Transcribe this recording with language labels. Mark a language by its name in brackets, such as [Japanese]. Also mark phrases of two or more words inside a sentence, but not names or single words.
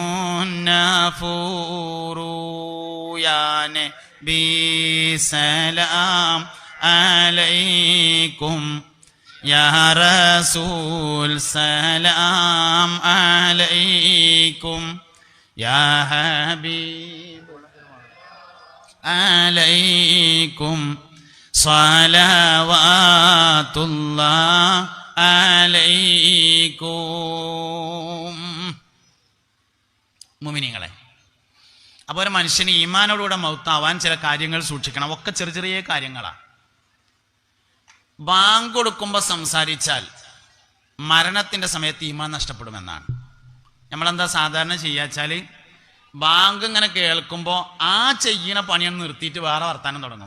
[Arabic] النافور يا نبي سلام عليكم يا رسول سلام عليكم يا حبيب عليكم صلوات الله عليكم. [Malayalam] മുഅ്മിനീങ്ങളെ, അപ്പോൾ ഒരു മനുഷ്യന് ഈമാനോടുകൂടെ മൗത്താവാൻ ചില കാര്യങ്ങൾ സൂക്ഷിക്കണം. ഒക്കെ ചെറിയ ചെറിയ കാര്യങ്ങളാണ്. ബാങ്ക് കൊടുക്കുമ്പോൾ സംസാരിച്ചാൽ മരണത്തിൻ്റെ സമയത്ത് ഈമാൻ നഷ്ടപ്പെടുമെന്നാണ്. നമ്മളെന്താ സാധാരണ ചെയ്യാച്ചാൽ ബാങ്ക് ഇങ്ങനെ കേൾക്കുമ്പോൾ ആ ചെയ്യണ പണിയൊന്ന് നിർത്തിയിട്ട് വേറെ വർത്താനം തുടങ്ങും.